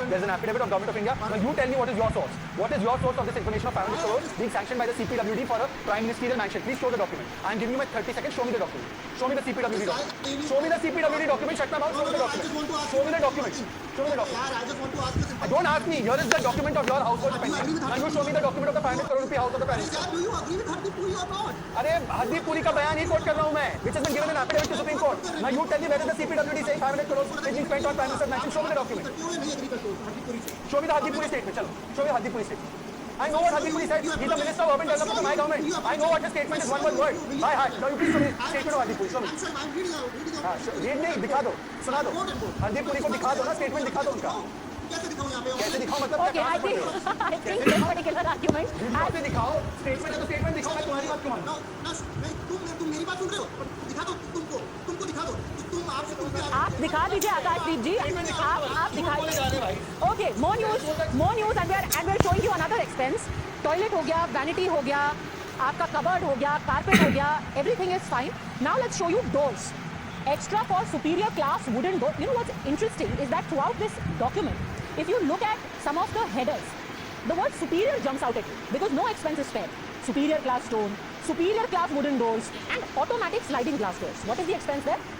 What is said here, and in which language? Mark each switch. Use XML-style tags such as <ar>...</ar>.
<en>There is an affidavit of Government of India. Now you tell me what is your source. What is your source of this information of 500 crores being sanctioned by the CPWD for a Prime Ministerial mansion? Please show the document. I am giving you my 30 seconds. Show me the document. Show me the CPWD document. Show me the CPWD document. Shut my mouth. Show me the document. Show me the document. Show me the document. I just want to ask this. Don't ask me. Here is the document of your household pension. Now you show me the document of the 500 crore rupee house of the Prime Minister. Do you agree with Hardeep Puri or not?</en> <hi>अरे हरदीप पुरी का बयान ही coat कर रहा हूं मैं,</hi> <en>which has been given an affidavit to Supreme Court. Now you tell me where is the CPWD saying 500 crores is being spent on Prime Minister's mansion? Show me the document.</en> <hi>नहीं agree करते हो Hardeep Puri से.</hi> <en>Show me the Hardeep Puri statement.</en> <hi>चलो,</hi> <en>show me the Hardeep Puri statement. I know what Hardeep Puri said. He's the Minister of Urban Development of my government. I know what his statement is, one word. By heart. Now you please show me the statement of Hardeep Puri. Show me. I'm reading out.</en> <hi>हाँ, read नहीं, दिखा दो, सुना दो. हरदीप पुरी को दिखा दो ना, statement दिखा दो उनका. कैसे दिखाऊं यहाँ पे? कैसे दिखाओ मतलब?</hi> <en>Okay, I think this particular argument.</en> <hi>कैसे दिखाओ? Statement है तो statement दिखाओ, मैं तुम्हारी बात क्यों मानूं? नहीं, तुम मेरी बात सुन रहे हो? दिखा दो तुमको दिखा दो. तुम आपसे आप दिखा दीजिए आकाशदीप जी. आप दिखा.</hi> <en>Okay, more news, and we are showing you another expense.</en> <hi>Toilet हो गया, vanity हो गया, आपका cupboard हो गया, carpet हो गया,</hi> <en>everything is fine. Now let's show you doors. Extra for superior class wooden door. You know what's interesting is that throughout this document, if you look at some of the headers, the word superior jumps out at you because no expense is spared. Superior class stone, superior class wooden doors, and automatic sliding glass doors. What is the expense there?</en>